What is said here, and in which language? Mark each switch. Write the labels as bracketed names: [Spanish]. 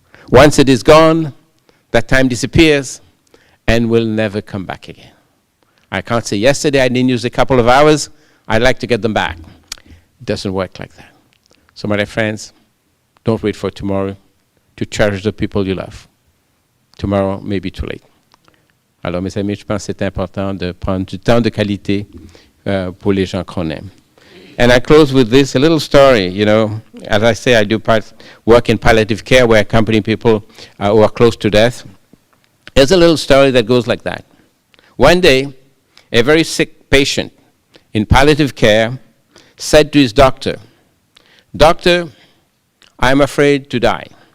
[English] Once it is gone, that time disappears and will never come back again. I can't say, yesterday I didn't use a couple of hours, I'd like to get them back. It doesn't work like that. So, my dear friends, don't wait for tomorrow to cherish the people you love. Tomorrow may be too late. [French] Alors, mes amis, je pense que c'est important de prendre du temps de qualité pour les gens qu'on aime. [English] And I close with this, a little story, As I say, I do work in palliative care where I accompany people who are close to death. There's a little story that goes like that. One day, a very sick patient in palliative care said to his doctor, "Doctor, I'm afraid to die.